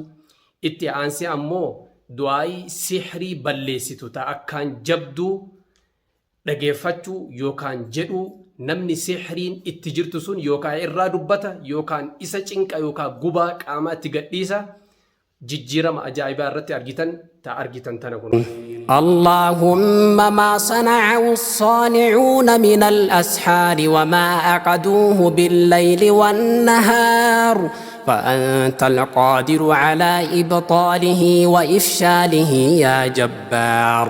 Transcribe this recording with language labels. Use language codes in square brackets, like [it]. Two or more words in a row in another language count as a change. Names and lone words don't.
[om] Itti aansee ammoo du'aayii sihrii balleessitu ta akkaan jabduu dhageeffachuu yookaan jedhuu. Namni sihriin itti jirtu sun yookaan irraa dubbata yookaan isa cinqa yookaan gubaa qaamaa itti gadhiisa. jijjiirama ajaa'ibaa irratti argitan tana kun. [ar] اللهم ما صنعه الصانعون من الأسحار وما أقدوه بالليل والنهار فأنت القادر على إبطاله وإفشاله يا جبار.